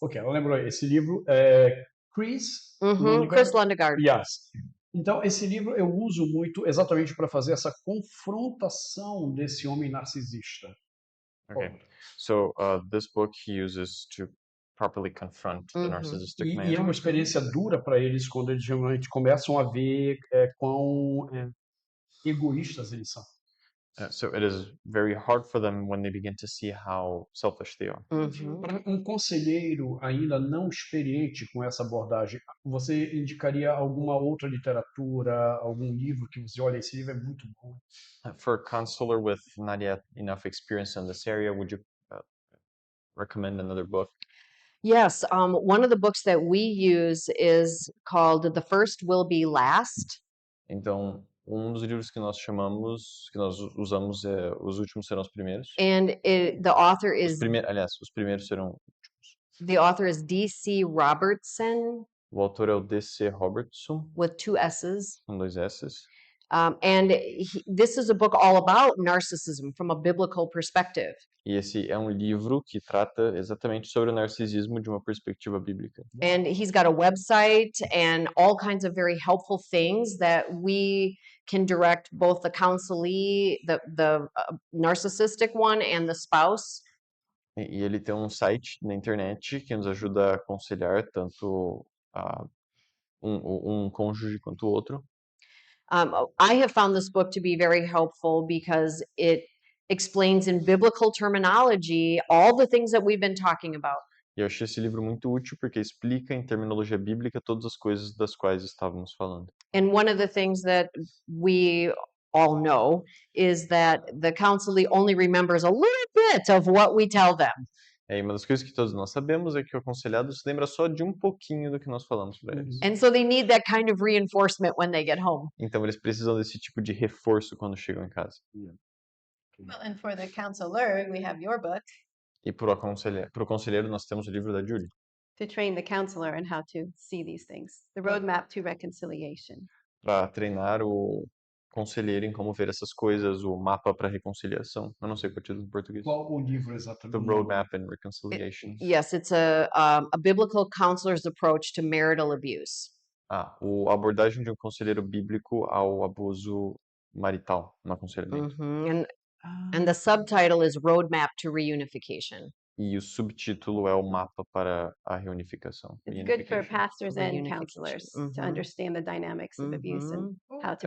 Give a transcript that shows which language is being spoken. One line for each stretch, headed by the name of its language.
Portuguese: Ok, ela lembrou esse livro. Chris Chris Lundegaard.
English: Yes.
Portuguese: Então, esse livro eu uso muito exatamente para fazer essa confrontação desse homem narcisista.
English: Okay. So this book he uses to properly confront the narcissistic man.
Portuguese: E é uma experiência dura para eles quando eles realmente começam a ver quão egoístas eles são.
English: So it is very hard for them when they begin to see how selfish they are. Mhm.
Portuguese: Para um conselheiro ainda não experiente com essa abordagem, você indicaria alguma outra literatura, algum livro que você olha, esse livro é muito bom?
English: For a counselor with not yet enough experience in this area, would you recommend another book? Yes, one of the books that we use is called The First Will Be Last.
Portuguese: Então, um dos livros que nós usamos é Os Últimos Serão os Primeiros.
English: And the author
Portuguese: Os primeiros serão
English: is D.C. Robertson
Portuguese: O autor é o D.C. Robertson,
English: with 2 S's.
Portuguese: com 2 S's.
English: And this is a book all about narcissism from a biblical perspective.
Portuguese: E esse é um livro que trata exatamente sobre o narcisismo de uma perspectiva bíblica.
English: And he's got a website and all kinds of very helpful things that we can direct both the counselee, the narcissistic one, and the spouse.
Portuguese: E ele tem um site na internet que nos ajuda a aconselhar tanto um cônjuge quanto o outro.
English: I have found this book to be very helpful because it explains in biblical terminology all the things that we've been talking about.
Portuguese: E eu achei esse livro muito útil porque explica em terminologia bíblica todas as coisas das quais estávamos falando.
English: And one of the things that we all know is that the counselee only remembers a little bit of what we tell them.
Portuguese: E uma das coisas que todos nós sabemos é que o aconselhado se lembra só de um pouquinho do que nós falamos para eles.
English: And so they need that kind of reinforcement when they get home.
Portuguese: Então eles precisam desse tipo de reforço quando chegam em casa.
English: Well, and for the counselor, we have your book
Portuguese: E para o conselheiro nós temos o livro da Julie,
English: to train the counselor on how to see these things. The Roadmap to Reconciliation.
Portuguese: para treinar o conselheiro em como ver essas coisas, o mapa para reconciliação. Eu não sei qual é o título em português. Qual o livro
English: The
Portuguese: exatamente?
English: Roadmap and Reconciliation. Yes, it's a biblical counselor's approach to marital abuse.
Portuguese: A abordagem de um conselheiro bíblico ao abuso marital no aconselhamento.
English: And the subtitle is Roadmap to Reunification.
Portuguese: E o subtítulo é o mapa para a reunificação.
English: It's good for Reunification. pastors and Reunification. counselors to Mhm. understand the dynamics of abuse and how to